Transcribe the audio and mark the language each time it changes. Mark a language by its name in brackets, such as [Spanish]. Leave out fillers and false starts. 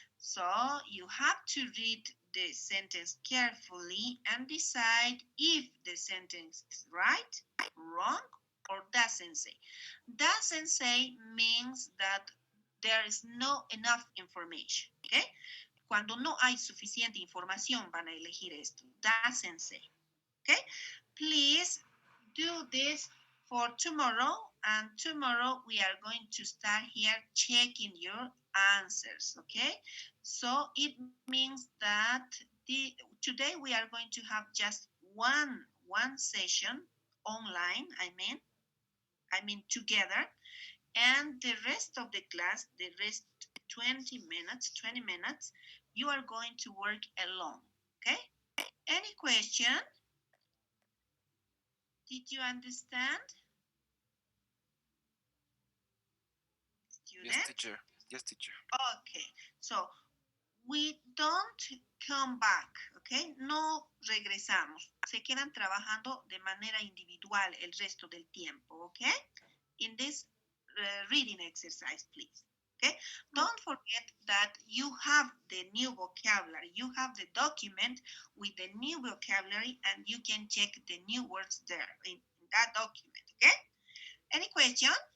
[English] So you have to read the sentence carefully and decide if the sentence is right, wrong, or doesn't say. Doesn't say means that there is no enough information. Okay. [Spanish] Cuando no hay suficiente información van a elegir esto. [English] Doesn't say. Okay. Please do this for tomorrow, and tomorrow we are going to start here checking your answers. Okay. So it means that today we are going to have just one session online. I mean together, and the rest of the class, the rest 20 minutes, you are going to work alone. Okay. Any question? Did you understand? Yes, Student? teacher. Yes, teacher. Okay, so we don't come back, okay? [Spanish] No regresamos. Se quedan trabajando de manera individual el resto del tiempo, okay? [English] In this reading exercise, please. Okay? Don't forget that you have the new vocabulary. You have the document with the new vocabulary, and you can check the new words there in that document. Okay? Any question?